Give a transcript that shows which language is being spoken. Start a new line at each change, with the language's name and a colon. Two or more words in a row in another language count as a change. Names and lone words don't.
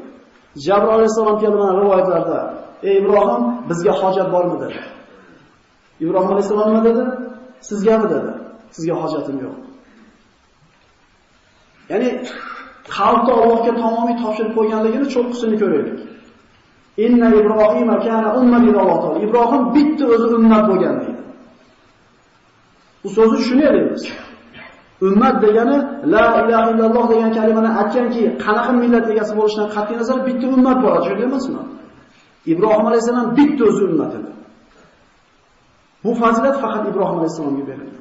Uzbek: Jabroil alayhisalom kelgan rivoyatlarda, "Ey Ibrohim, bizga hojat bormi?" dedi. Ibrohim alayhisalom nima dedi? Sizgami dedi. Sizga hojatim yo'q. Ya'ni qalbni Allohga tamomiy topshirib qo'yganligini cho'qqisini ko'raylik.
Arabic: إن إبراهيم كان أمة لله.
Uzbek: Ibrohim bitta o'zi ummat bo'lgan deydi. Bu so'zni tushunaylik. Ummat degani
Arabic: لا إله إلا الله
Uzbek: degan kalimani aytganki, qanaqa millat egasi bo'lishidan qat'iy nazar bitta ummat bor, tushunib emasmi? Ibrohim alayhisalom bitta o'zi ummat edi. Bu fazilat faqat Ibrohim alayhisalomga berilgan.